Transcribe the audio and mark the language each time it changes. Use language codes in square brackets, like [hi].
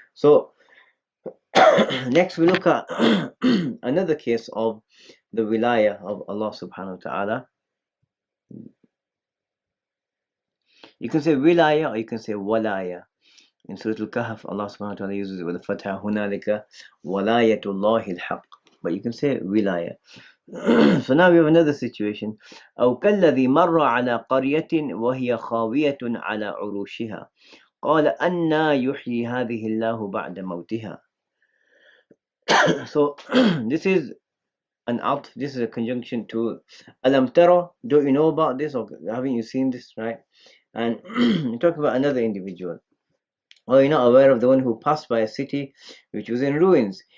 [en] So next we look at another case of the wilayah of Allah subhanahu wa ta'ala. You can say wilaya, or you can say walaya. In Surah Al-Kahf, Allah subhanahu wa ta'ala uses it with the fatha, [ar] hunalika walayatullahi al-haq. [en] But you can say wilaya. So now we have another situation. [ar] أو كالذي مر على قرية وهي خاوية على عروشها قال أنى يحيي هذه الله بعد موتها. [en] So this is an atf, this is a conjunction to Alam Tara, don't you know about this, or haven't you seen this, right? And we talk about another individual. Or you're not aware of the one who passed by a city which was in ruins.